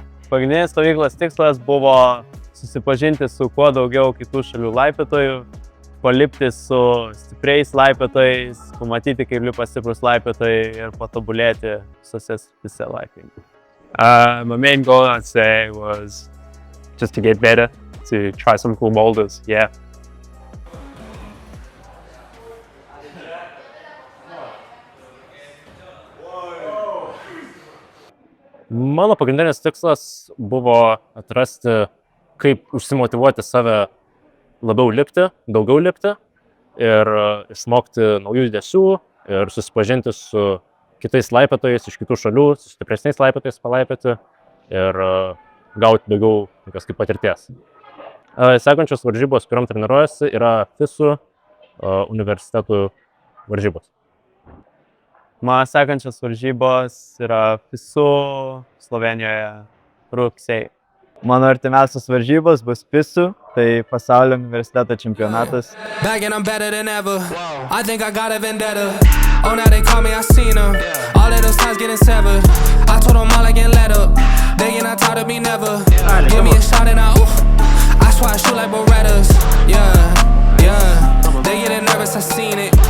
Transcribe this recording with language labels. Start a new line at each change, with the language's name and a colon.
Lithuanian: Pagrindinis stovyklos tikslas buvo susipažinti su kuo daugiau kitų šalių laipiotojų, palipti su stipriais laipiotojais, pamatyti, kaip lipa stiprus laipiotojai ir patobulėti visose srityse laipiojimo.
English: My main goal, I'd say, was just to get better, to try some cool boulders, yeah.
Lithuanian: Mano pagrindinis tikslas buvo atrasti, kaip užsimotyvuoti save labiau lipti, daugiau lipti ir išmokti naujų judesių ir susipažinti su kitais laipiotojais iš kitų šalių, su stipresniais laipiotojais palaipioti ir gauti daugiau tokios kaip patirties. Sekančios varžybos, kuriam treniruojasi, yra FISU universitetų varžybos. Mano sekančios varžybos yra FISU Slovenijoje rugsėjį. Mano artimiausios varžybos bus FISU, tai pasaulio universiteto čempionatas.
English: Back and I'm better than ever. I think I got a vendetta. Oh, now they call me, I seen them. All of those times getting severed. I told them all I can let up. They get not tired of me never. Give me a shot and I swear I shoot like Berettas. Yeah, yeah. They getting nervous, I seen it.